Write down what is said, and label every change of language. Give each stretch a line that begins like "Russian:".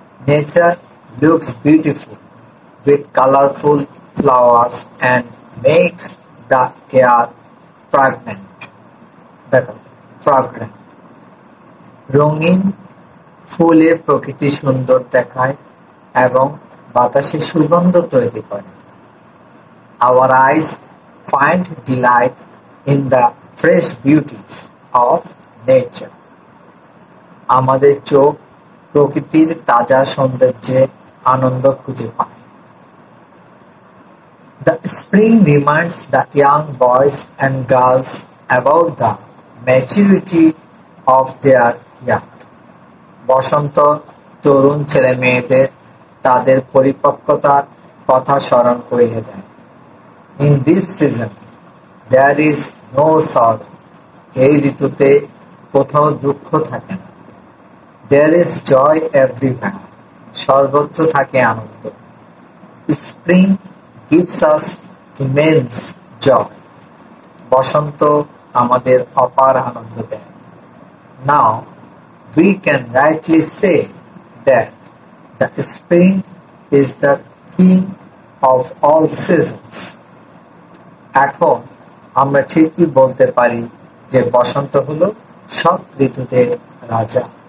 English: Nature looks beautiful with colorful flowers and makes the air fragrant.
Bangla: দেখো
English: fragrant.
Bangla: রঙিন ফুলে প্রকৃতি সুন্দর দেখায় এবং বাতাসে সুগন্ধ তৈরি করে।
English: Our eyes find delight in the fresh beauties of nature.
Bangla: আমাদের চোখ প্রকৃতির তাজা সৌন্দর্যে আনন্দ খুঁজে পায়।
English: The spring reminds the young boys and girls about the maturity of their youth.
Bangla: বসন্ত তরুণ ছেলে মেয়েদের তাদের পরিপক্কতার কথা স্মরণ করিয়ে দেয়।
English: In this season, there is no sorrow.
Bangla: এই ঋতুতে কোথাও দুঃখ থাকে না।
English: There is joy everywhere.
Bangla: সর্বত্র থাকে আনন্দ।
English: Spring gives us immense joy.
Bangla: বসন্ত আমাদের অপার আনন্দ দেয়।
English: Now, we can rightly say that the spring is the king of all seasons.
Bangla: এখন আমরা ঠিকই বলতে পারি যে বসন্ত হলো সব ঋতুদের রাজা।